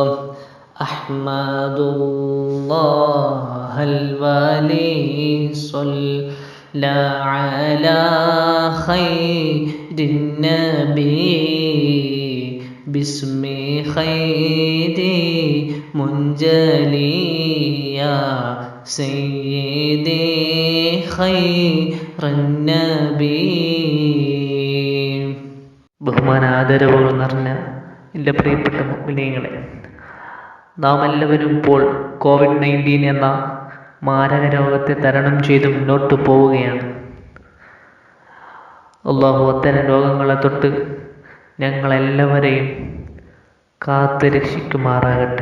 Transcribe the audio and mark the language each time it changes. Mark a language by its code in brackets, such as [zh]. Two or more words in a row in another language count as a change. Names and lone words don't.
[ar] أحمد الله الولي صلى على خير النبي باسم خير منجلي يا سيدي خير النبي. [ml] ബഹുമാനാദരവുകൾ നിറഞ്ഞ എൻ്റെ പ്രിയപ്പെട്ട മുഅ്മിനീങ്ങളെ, നാം എല്ലാവരും ഇപ്പോൾ COVID-19 എന്ന മാരക രോഗത്തെ തരണം ചെയ്ത് മുന്നോട്ട് പോവുകയാണ്. അല്ലാഹു അത്തരം രോഗങ്ങളെ തൊട്ട് ഞങ്ങളെല്ലാവരെയും കാത്ത് രക്ഷിക്കുമാറാകട്ടെ.